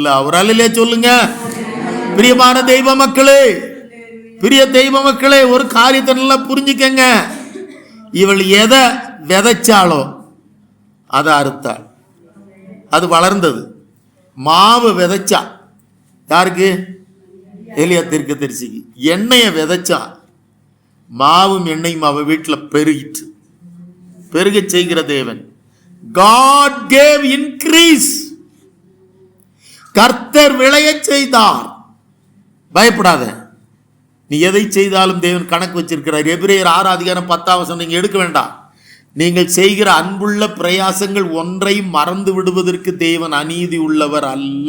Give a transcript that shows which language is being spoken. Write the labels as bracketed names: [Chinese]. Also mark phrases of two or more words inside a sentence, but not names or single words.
[Tamil] ഒരാളിലെ ചൊല്ലുங்க. பிரியமான தெய்வ மக்களே, பிரிய தெய்வ மக்களே, ஒரு காரியத்தை நல்லா புரிஞ்சுக்கங்க. இவள் எதை விதைச்சாலோ அதை அறுத்தாள், அது வளர்ந்தது. மாவு விதைச்சா யாருக்கு? எலியா தீர்க்கதரிசிக்கு. எண்ணெயை விதைச்சா மாவும் எண்ணெயும் அவ வீட்டில் பெருகிட்டு, பெருக செய்கிற தேவன். [English] God gave increase. [Tamil] கர்த்தர் விளைய செய்தார். பயப்படாத, நீ எதை செய்தாலும் தேவன் கணக்கு வச்சிருக்கிறார். எபிரேயர் 6:10 நீங்க எடுக்க வேண்டாம். நீங்கள் செய்கிற அன்புள்ள பிரயாசங்கள் ஒன்றையும் மறந்து விடுவதற்கு தேவன் அநீதி உள்ளவர் அல்ல.